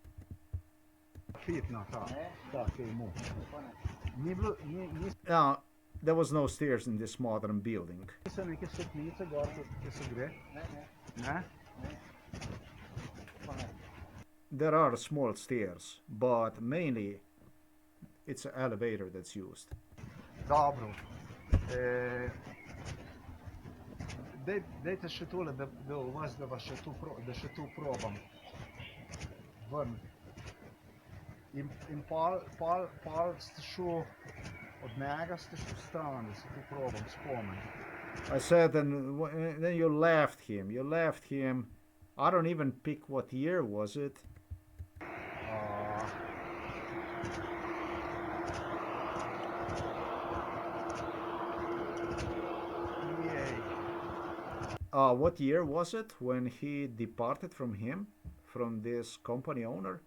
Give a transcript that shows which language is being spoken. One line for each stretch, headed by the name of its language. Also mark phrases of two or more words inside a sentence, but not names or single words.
Slovenian: Fitna ta, ki je mu. Ni bilo,
English: Now, there was no stairs in this modern building.
Slovenian: So neke stopnice gor, ki se gre? Ne?
English: There are small stairs, but mainly it's an elevator that's used.
Slovenian: Dobro. Dajte še tole, da vas še tu probam. Ven. In pol ste šel od njega, ste šel stran, da se tu probam spomniti.
English: I said, and then you left him. You left him. I don't even pick what year was it. What year was it when he departed from him, from this company owner?